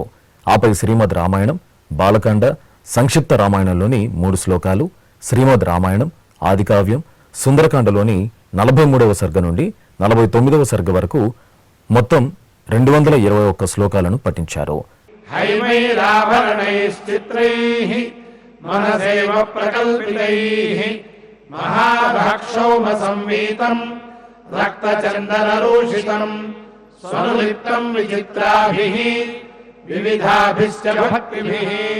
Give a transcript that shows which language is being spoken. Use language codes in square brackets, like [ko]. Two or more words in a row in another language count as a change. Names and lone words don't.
[te] ఆపై శ్రీమద్ రామాయణం, బాలకాండ, సంక్షిప్త రామాయణంలోని 3 శ్లోకాలు, శ్రీమద్ రామాయణం, ఆదికావ్యం, సుందరకాండలోని 43వ సర్గ నుండి 49వ సర్గ వరకు మొత్తం 221 శ్లోకాలను పఠించారు. [sa] हैमैराभरणैश्चित्रैः मनसेव प्रकल्पितैः महाभक्षौमसंवीतम् रक्तचन्दनरूषितम् स्वनुलिप्तम् विचित्राभिः विविधाभिश्च भक्तिभिः